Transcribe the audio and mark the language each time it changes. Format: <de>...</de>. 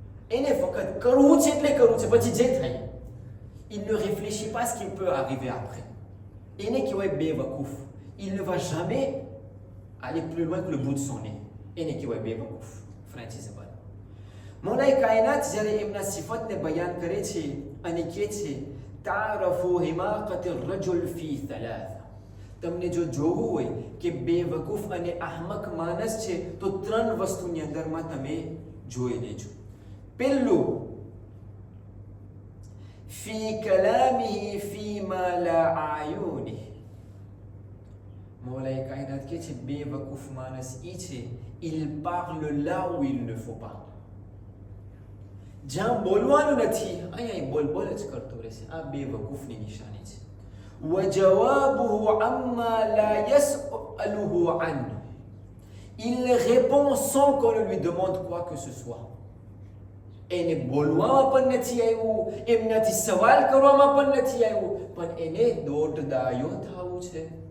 <gu>એને ફક્ત કરવું છે એટલે કરવું છે, પછી જે થાય</gu> <fr>il ne réfléchit pas ce qui peut arriver après.</fr> <gu>એને કહેવાય બેવકૂફ.</gu> <fr>il ne va jamais aller plus loin que le bout de son nez.</fr> <gu>એને કહેવાય બેવકૂફ ફ્રેન્ચી જબાનમાં. મૌલાએ કાયનાત જ્યારે એમના સિફતને બયાન કરે છે અને કહે છે</gu> <ar>તારફુ હિમાકત રજુલ ફી થલાથા.</ar> <gu>તમને જો જોવું હોય કે બેવકૂફ અને અહમક માણસ છે તો 3 વસ્તુની અંદરમાં તમે જોઈ લેજો. પહેલું</gu> <ar>ફી કલામિહી ફીમા લા આયુનિહ.</ar> <gu>મૌલાએ કાયનાત કહે છે બેવકૂફ માણસ એ છે</gu> <fr>il parle là où il ne faut pas.</fr> <gu>જ્યાં બોલવાનું નથી અહીંયા બોલ જ કરતો રહેશે. આ બેવકૂફની નિશાની છે.</gu> <ar>وجوابه عما لا يسأله عنه.</ar> <fr>Il répond sans qu'on ne lui demande quoi que ce soit.</fr> <gu>એને બોલવામાં પણ નથી આવ્યું, એમનાથી સવાલ કરવામાં પણ નથી આવ્યું, પણ એને દોડદાયો થવું છે.</gu>